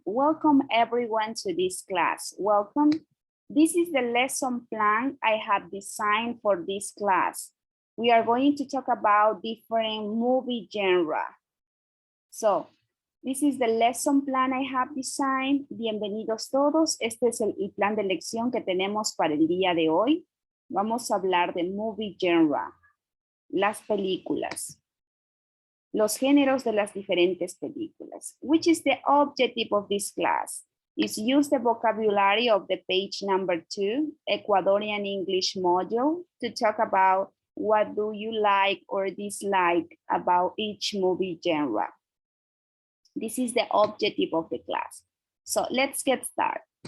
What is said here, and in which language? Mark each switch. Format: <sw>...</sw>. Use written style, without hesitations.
<en>Welcome, everyone, to this class. Welcome. This is the lesson plan I have designed for this class. We are going to talk about different movie genre. So, this is the lesson plan I have designed.</en> <es>Bienvenidos todos. Este es el plan de lección que tenemos para el día de hoy. Vamos a hablar de movie genre, las películas, los géneros de las diferentes películas.</es> <en>Which is the objective of this class? Is use the vocabulary of the page number 2, Ecuadorian English module, to talk about what do you like or dislike about each movie genre. This is the objective of the class. So let's get started.</en>